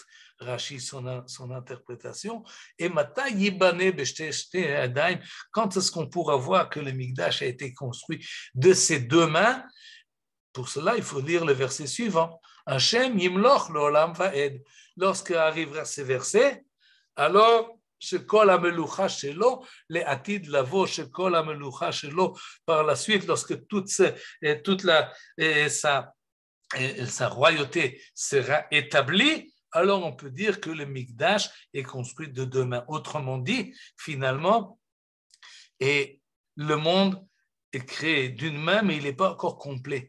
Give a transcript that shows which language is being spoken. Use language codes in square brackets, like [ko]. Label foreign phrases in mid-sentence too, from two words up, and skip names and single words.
[fr] Rashi, son interprétation. [he] ואימתי יבנה בשתי ידיים, [fr] quand est-ce qu'on pourra voir que le Mikdash a été construit de ces deux mains? Pour cela, il faut lire le verset suivant. [he] ה' ימלוך לעולם ועד. [fr] Lorsque arrivera ce verset, alors [he] כשכל המלוכה שלו, les לעתיד לבוא, כשכל המלוכה שלו, [fr] par la suite, lorsque toute sa royauté sera établie, alors on peut dire que le Mikdash est construit de deux mains. Autrement dit, finalement, et le monde est créé d'une main, mais il n'est pas encore complet.